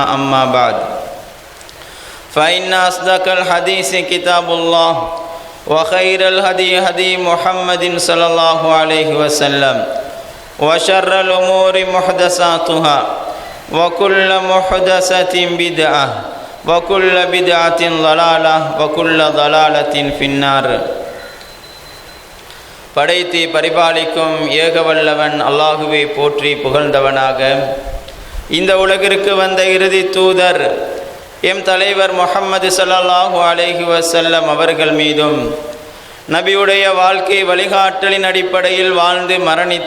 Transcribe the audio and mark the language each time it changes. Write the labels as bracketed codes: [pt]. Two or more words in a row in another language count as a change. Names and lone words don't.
[ar] أما بعد فإن أصدق الحديث كتاب الله وخير الهدي هدي محمد صلى الله عليه وسلم وشر الأمور محدثاتها وكل محدثة بدعة وكل بدعة ضلالة وكل ضلالة في النار. [ta] படைத்து பரிபாலிக்கும் ஏகவல்லவன் அல்லாஹுவை போற்றி புகழ்ந்தவனாக இந்த உலகிற்கு வந்த இறுதி தூதர் எம் தலைவர் முஹம்மது [ar] صلى الله عليه وسلم [ta] அவர்கள் மீதும் நபியுடைய வாழ்க்கை வழிகாட்டலின் அடிப்படையில் வாழ்ந்து மரணித்த